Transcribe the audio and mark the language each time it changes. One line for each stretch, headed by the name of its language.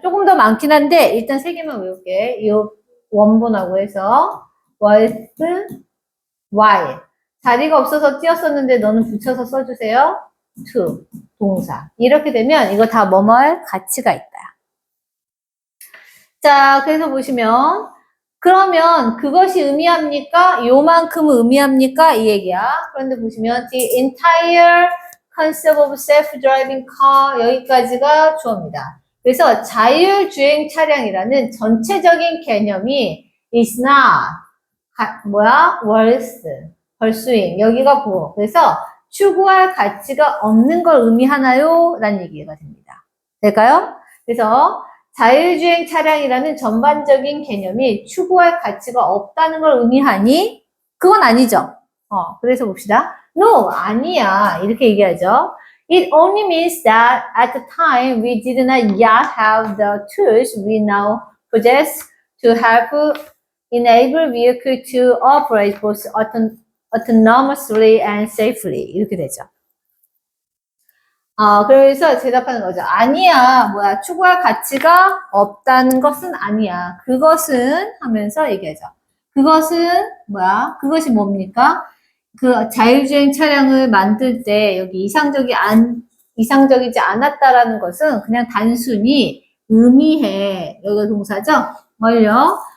Korean: 조금 더 많긴 한데 일단 세 개만 외울게. 이 원본하고 해서 worth y. 자리가 없어서 띄었었는데 너는 붙여서 써주세요. to. 동사. 이렇게 되면 이거 다 뭐뭐할 가치가 있다. 자, 그래서 보시면 그러면 그것이 의미합니까? 요만큼 의미합니까? 이 얘기야.
English: 그런데 보시면 the entire concept of self-driving car
Korean: 여기까지가 주어입니다. 그래서 자율주행 차량이라는 전체적인 개념이
English: is not worth pursuing
Korean: 여기가 보어. 그래서 추구할 가치가 없는 걸 의미하나요? 라는 얘기가 됩니다. 될까요? 그래서 자율주행 차량이라는 전반적인 개념이 추구할 가치가 없다는 걸 의미하니? 그건 아니죠. 그래서 봅시다.
English: No,
Korean: 아니야. 이렇게 얘기하죠.
English: It only means that at the time we did not yet have the tools we now possess to help enable vehicle to operate both autonomously and safely.
Korean: 이렇게 되죠. 그래서 대답하는 거죠. 아니야, 추구할 가치가 없다는 것은 아니야. 그것은 하면서 얘기하죠. 그것은 그것이 뭡니까? 그 자율주행 차량을 만들 때 여기 이상적이지 않았다라는 것은 그냥 단순히 의미해. 여기가 동사죠? 뭘요?